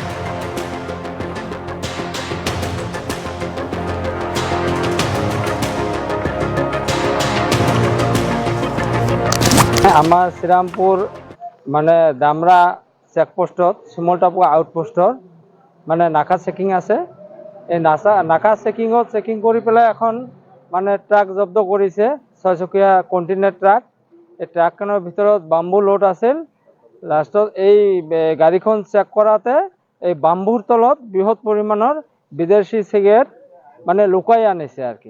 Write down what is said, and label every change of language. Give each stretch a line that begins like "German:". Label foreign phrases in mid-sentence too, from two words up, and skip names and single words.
Assamese: আমাৰ শ্ৰীৰামপুৰ মানে দামৰা চেকপোষ্টত চিমল টাপু আউটপোষ্টৰ মানে নাকা চেকিং আছে। এই নাকা চেকিংত চেকিং কৰি পেলাই এখন মানে ট্ৰাক জব্দ কৰিছে 6 চকীয়া কন্টেইনাৰ ট্ৰাক। এই ট্ৰাকখনৰ ভিতৰত বাম্বু লোড আছিল। লাষ্টত এই গাড়ীখন চেক কৰাতে এই বাম্বুৰ তলত বৃহৎ পৰিমাণৰ বিদেশী সিগাৰেট মানে লুকাই আনিছে আর কি।